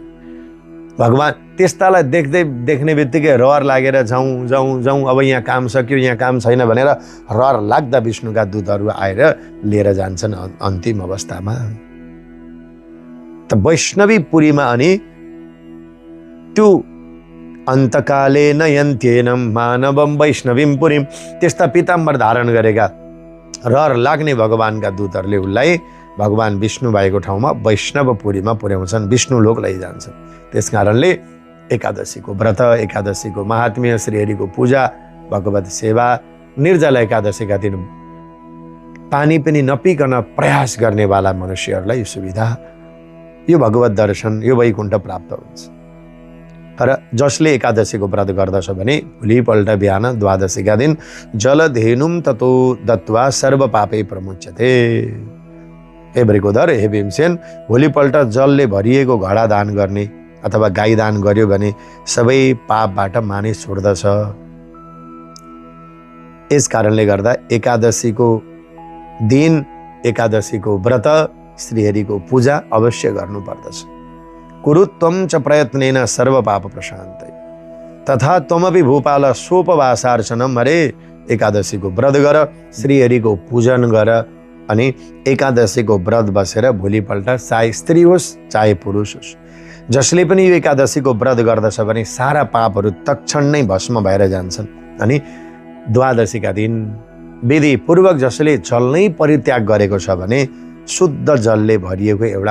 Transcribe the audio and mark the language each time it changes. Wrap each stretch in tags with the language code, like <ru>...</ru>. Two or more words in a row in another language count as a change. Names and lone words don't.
<ne>भगवान त्यस्तालाई देख्ने बित्तिकै रहर लागेर जाउँ जाउँ जाउँ, अब यहाँ काम सक्यो, यहाँ काम छैन भनेर रहर लाग्दा विष्णुका दूतहरू आएर लिएर जान्छन् अन्तिम अवस्थामा। त वैष्णवी पुरीमा अनि त्यो</ne> <sa>अन्तकाले नयन्त्येनं मानवं वैष्णवीं पुरीं,</sa> <ne>त्यस्ता पीताम्बर धारण गरेका रहर लाग्ने भगवानका दूतहरूले उसलाई भगवान विष्णु भएको ठाउँमा वैष्णवपुरीमा पुर्याउँछन्, विष्णु लोक लैजान्छन्। त्यस कारणले एकादशीको व्रत, एकादशीको महात्म्य, श्रीहरिको पूजा, भगवत सेवा, निर्जला एकादशीका दिन पानी पनि नपिकन प्रयास गर्नेवाला मनुष्यहरूलाई यो सुविधा, यो भगवत दर्शन, यो वैकुण्ठ प्राप्त हुन्छ। तर जसले एकादशीको व्रत गर्दछ भने भोलिपल्ट बिहान द्वादशीका दिन</ne> <sa>जलधेनुं ततो दत्वा सर्व पापै प्रमुच्यते।</sa> <ne>हे वृकोदर, हे भीमसेन, भोलिपल्ट जलले भरिएको घडा दान गर्ने अथवा गाई दान गर्यो भने सबै पापबाट मानिस छोड्दछ। यस कारणले गर्दा एकादशीको दिन, एकादशीको व्रत, श्रीहरिको पूजा अवश्य गर्नुपर्दछ।</ne> <sa>कुरु त्वं च प्रयत्नेन सर्व पाप प्रशान्तै तथा त्वमपि भूपाल सोपवासार्चनम।</sa> <ne>अरे एकादशीको व्रत गर, श्रीहरिको पूजन गर, अनि एकादशीको व्रत बसेर भोलिपल्ट चाहे स्त्री होस् चाहे पुरुष होस्, जसले पनि यो एकादशीको व्रत गर्दछ भने सारा पापहरू तत्क्षण नै भस्म भएर जान्छन्। अनि द्वादशीका दिन विधिपूर्वक जसले जल नै परित्याग गरेको छ भने शुद्ध जलले भरिएको एउटा</ne>